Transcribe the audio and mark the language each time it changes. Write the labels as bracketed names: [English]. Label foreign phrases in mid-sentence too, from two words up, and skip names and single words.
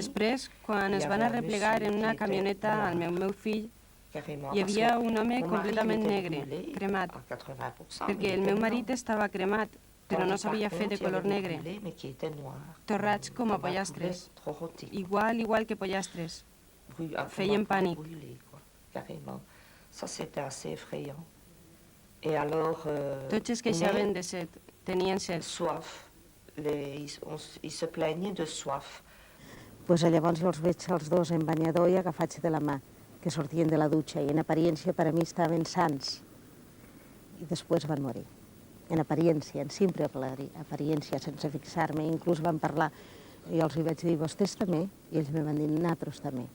[Catalan] Després, quan es van arreplegar en una camioneta amb el meu fill, hi havia un home completament negre, cremat, perquè el meu marit estava cremat, però no s'havia fet de color negre, torrats com a pollastres, igual que pollastres. Feien pànic. [French] Ça, c'était assez effrayant. Et alors, [Catalan] tots es queixaven de set, tenien set. [French] Soif. Ils se plaignaient de soif. [Catalan] Llavors jo els veig els dos en banyador i agafats de la mà, que sortien de la dutxa i en apariència per a mi estaven sants. I després van morir. En apariència, en simple apariència, sense fixar-me. Inclús van parlar, jo els vaig dir, vostès també? I ells me van dir, nosaltres també.